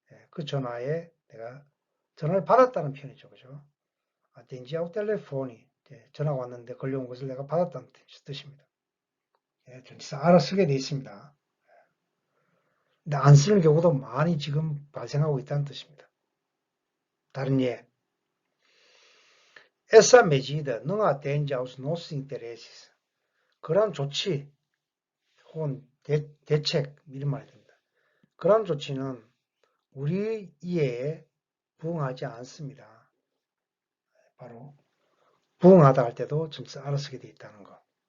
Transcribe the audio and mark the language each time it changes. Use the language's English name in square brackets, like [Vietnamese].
[Korean] 그 전화에 내가 전화를 받았다는 표현이죠, 그죠? [Portuguese] atendi ao telefone. [Korean] 전화가 왔는데 걸려온 것을 내가 받았다는 뜻입니다. 전치사 R을 쓰게 되어 있습니다. 근데 안 쓰는 경우도 많이 지금 발생하고 있다는 뜻입니다. 다른 예. [Portuguese] Essa medida não atende aos nossos interesses. [Korean] 그러한 조치 혹은 대책 이런 말이 됩니다. 그러한 조치는 우리 이해에 부응하지 않습니다. 바로 부응하다 할 때도 전치사 R을 쓰게 되어 있다는 거.